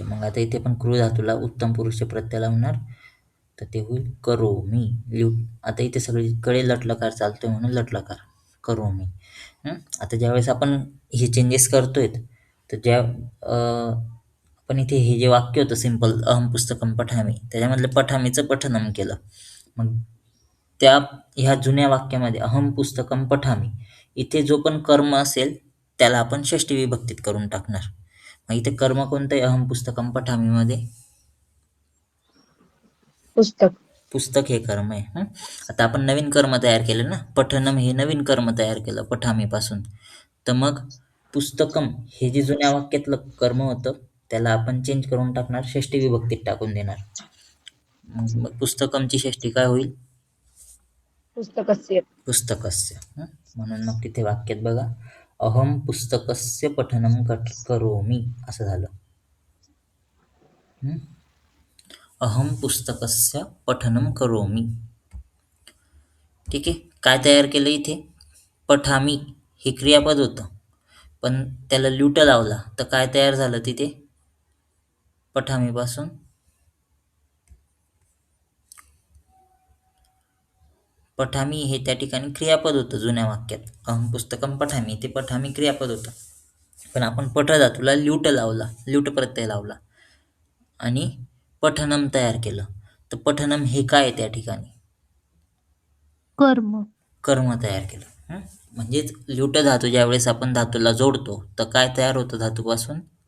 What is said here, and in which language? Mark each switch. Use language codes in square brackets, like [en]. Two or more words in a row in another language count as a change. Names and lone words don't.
[mr] मग आता इथे पण क्रू धातूला उत्तम पुरुषचे प्रत्यय लावणार तर ते होईल करोमी. आता इथे सगळीकडे लटलकार चालतोय म्हणून लटलकार करोमी. आता ज्यावेळेस आपण हे चेंजेस करतोय तर आपण इथे हे जे वाक्य होतं सिंपल [sa] अहम पुस्तकम पठामी [mr] त्याच्यामधलं पठामीचं पठनम केलं. मग ह्या जुन्या वाक्यामध्ये [sa] अहम पुस्तकम पठामी [mr] इथे जो पण कर्म असेल त्याला आपण षष्टी विभक्तीत करून टाकणार. मग इथे कर्म कोणतं आहे [sa] अहम पुस्तकम पठामीमध्ये [mr] पुस्तक. पुस्तक हे कर्म आहे. आता आपण नवीन कर्म तयार केलं ना, पठनम हे नवीन कर्म तयार केलं पठामीपासून. तर मग पुस्तकम हे जे जुन्या वाक्यातलं कर्म होतं त्याला आपण चेंज करून टाकणार, षष्ठी विभक्तीत टाकून देणार. मग पुस्तकमची षष्ठी काय होईल? पुस्तकस्य. पुस्तकस्य. म्हणून मग तिथे वाक्यात बघा, [sa] अहम पुस्तकस्य पठनम करोमि [mr] असं झालं. [sa] अहम पुस्तकस्य पठनम करोमि. [mr] ठीक आहे. काय तयार केलं इथे? पठामी हे क्रियापद होतं, पण त्याला ल्यूट लावला तर काय तयार झालं तिथे? पठामी पासून पठामी हे त्या ठिकाणी क्रियापद होतं जुन्या वाक्यात. [sa] अहम पुस्तकम पठामी [mr] ते पठामी क्रियापद होतं, पण आपण पठ धातूला ल्यूट लावला, ल्यूट प्रत्यय लावला आणि पठनम तयार केलं. तर पठनम हे काय आहे त्या ठिकाणी? कर्म तयार केलं. म्हणजेच ल्यूट धातू ज्यावेळेस आपण धातूला जोडतो तर काय तयार होतं धातूपासून?